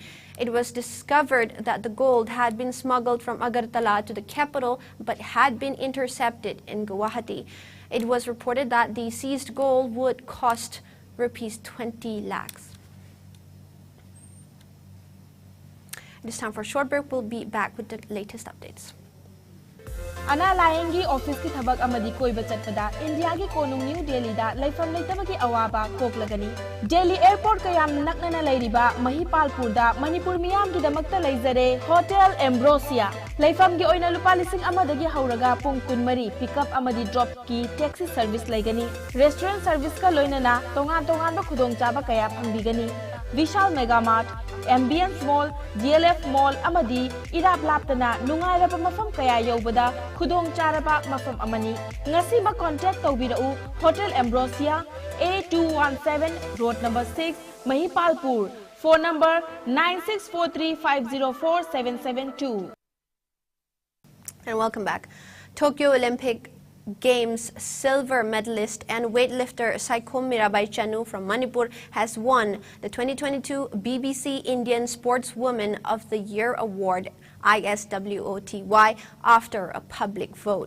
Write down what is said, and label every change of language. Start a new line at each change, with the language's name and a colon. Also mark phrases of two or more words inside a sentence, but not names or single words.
English: It was discovered that the gold had been smuggled from Agartala to the capital but had been intercepted in Guwahati. It was reported that the seized gold would cost Rs 20 lakhs. It is time for a short break. We'll be back with the latest updates.
Manipuri: Ana Layengi office ki thabak amadi koi bachat pada India ki konung New Delhi da laifam laitaba ki awaba kok lagani. Delhi airport kayam naknana lairiba Mahipalpur da Manipur miyam ki damakta laizare Hotel Ambrosia. Laifam ki oina lupa lising amadagi hauraga pung kunmari pickup amadi drop ki
English: taxi service
Manipuri: laigani.
English: Restaurant service
Manipuri: ka loinana tongan ba khudong chaba kaya phangbigani. Vishal Mega Mart, Ambience Mall, DLF Mall amadi irap laptana nungairaba mafam kaya yobada khudong charaba mafam amani. Ngasi ma contact tawbirau Hotel Ambrosia, A217 Road number 6, Mahipalpur.
English: Phone number 9643504772. And welcome back. Tokyo Olympic Games silver medalist and weightlifter Saikhom Mirabai Chanu from Manipur has won the 2022 BBC Indian Sportswoman of the Year Award ISWOTY after a public vote.